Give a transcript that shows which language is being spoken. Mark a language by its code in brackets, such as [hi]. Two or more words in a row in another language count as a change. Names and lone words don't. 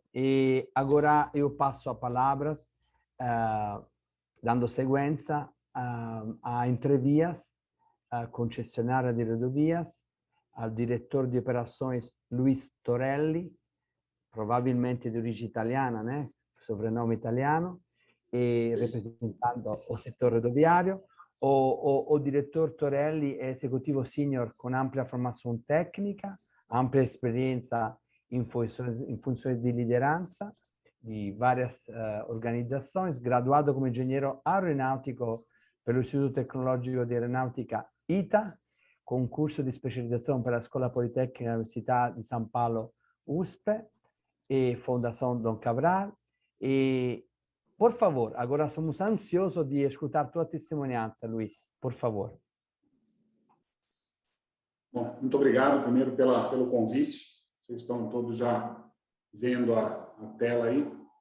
[pt] E agora eu passo a palavras, dando sequência a Entrevias, a concessionária de rodovias, ao diretor de operações Luis Torelli, provavelmente de origem italiana, né? Sobrenome italiano, e representando o setor rodoviário. O diretor [it] Torelli è esecutivo senior con ampia formazione tecnica, ampia esperienza in funzioni di lideranza di varie organizzazioni, graduato come ingegnere aeronautico per l'Istituto Tecnologico di Aeronautica ITA, con corso di specializzazione per la Scuola Politecnica dell'Università di San Paolo USP e Fondação Dom Cabral. [pt] E, por favor, agora somos ansiosos de escutar tua testemunhança, Luis, por favor. Bom, muito obrigado primeiro pelo convite. Vocês estão todos já vendo a tela aí.